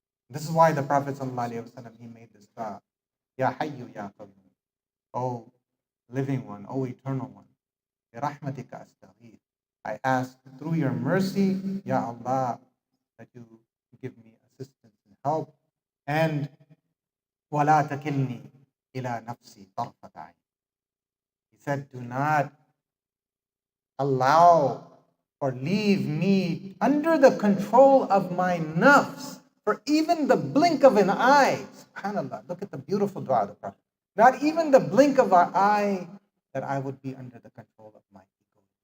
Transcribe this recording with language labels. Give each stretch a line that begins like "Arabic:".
English: This is why the Prophet ﷺ, he made this dua.
Arabic: Ya Hayyu Ya Qayyum.
English: O living one, O eternal one.
Arabic: Rahmatika astaghith.
English: I ask through your mercy, Ya Allah, that you give me assistance and help.
Arabic: And وَلَا تَكِلْنِي إِلَى نَفْسِي طَرْفَةَ عَيْنٍ.
English: He said, do not allow or leave me under the control of my nafs for even the blink of an eye. SubhanAllah, look at the beautiful dua of the Prophet. Not even the blink of an eye that I would be under the control of my ego.